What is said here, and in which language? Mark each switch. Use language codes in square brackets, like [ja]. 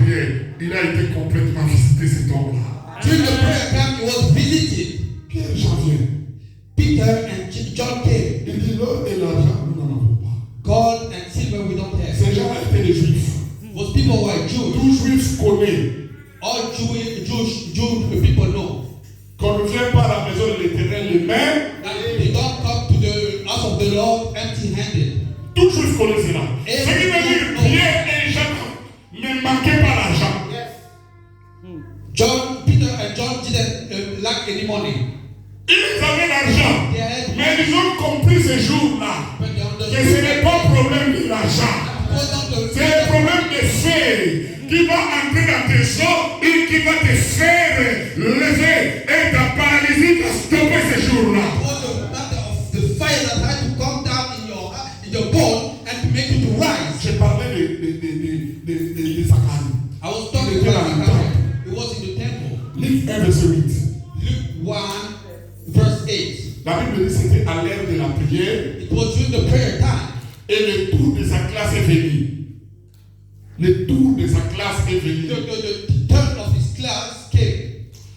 [fr] prière, il a été complètement visité cet homme-là. [en] During the prayer time, he was visited. [fr] Pierre Jean vient. [en] Peter and John came. [fr] Il dit l'or et l'argent, nous n'en avons pas. [en] Gold and silver we don't have. [fr] Ces gens-là étaient des juifs. [en] Those people were Jews. [fr] Tout juif connaît [en] All Jewish people know [fr] qu'on ne vient pas à la maison de l'Éternel les mains. [en] that they don't come to the house of the Lord empty-handed. [fr] Tout juif connaît cela. Ce qui veut dire Pierre et Jean ne manquaient pas l'argent. [en] Peter and John didn't lack any money. [fr] Ils avaient l'argent. [en] They had, [fr] Mais ils ont compris ce jour-là [en] but they [fr] que [en] understood [fr] ce n'est pas un problème de l'argent. [en] because of the [fr] C'est un problème de fait qui va entrer dans tes os et qui va te faire lever. Et ta paralysie va stopper ce jour-là. [en] because of the matter of the fire that had to come down in your bone and to make you to rise. [fr] J'ai parlé de Zacharie. [en] I was talking about Zachariah. It was in the temple. [fr] Luc 1, verset 8. [en] Luke 1, verse 8. [fr] La Bible dit que c'était à l'heure de la prière [en] It was during the prayer time. [fr] et le tour de sa classe est venu. Le tour de sa classe est venu. [en] The turn of his class came.